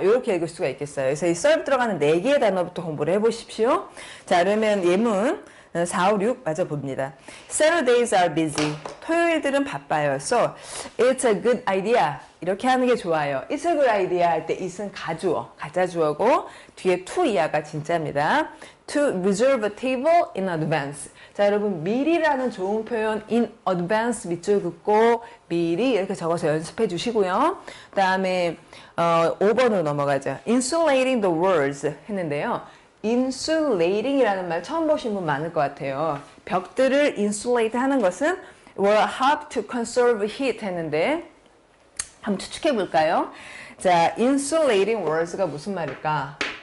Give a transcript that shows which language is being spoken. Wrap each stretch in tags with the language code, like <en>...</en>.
<ko>이렇게 읽을 수가 있겠어요. 그래서 이 serve 들어가는 4개의 단어부터 공부를 해보십시오. 자, 그러면 예문 4, 5, 6 맞아 봅니다.</ko> <en>Saturdays are busy.</en> <ko>토요일들은 바빠요.</ko> <en>So, it's a good idea.</en> <ko>이렇게 하는 게 좋아요.</ko> <en>It's a good idea</en> <ko>할 때 it은 가주어, 가짜주어고 뒤에 to 이하가 진짜입니다.</ko> <en>To reserve a table in advance.</en> <ko>자, 여러분 미리라는 좋은 표현 in advance 밑줄 긋고 미리 이렇게 적어서 연습해 주시고요. 그 다음에 5번으로 넘어가죠.</ko> <en>Insulating the walls</en> <ko>했는데요. insulating이라는 말 처음 보신 분 많을 것 같아요. 벽들을 insulate 하는 것은</ko> <en>will help to conserve heat</en> <ko>했는데 한번 추측해 볼까요? 자, insulating walls가 무슨 말일까?</ko>